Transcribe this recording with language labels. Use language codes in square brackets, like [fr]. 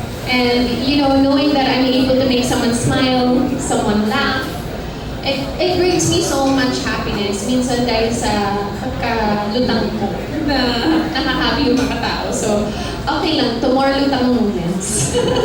[en] And you know, knowing that I'm able to make someone smile, someone laugh, it brings me so much happiness. [tl] Minsan dahil sa pagkalutang ko na nakakabi yung mga tao. [en] So, okay lang, to more lutang moments.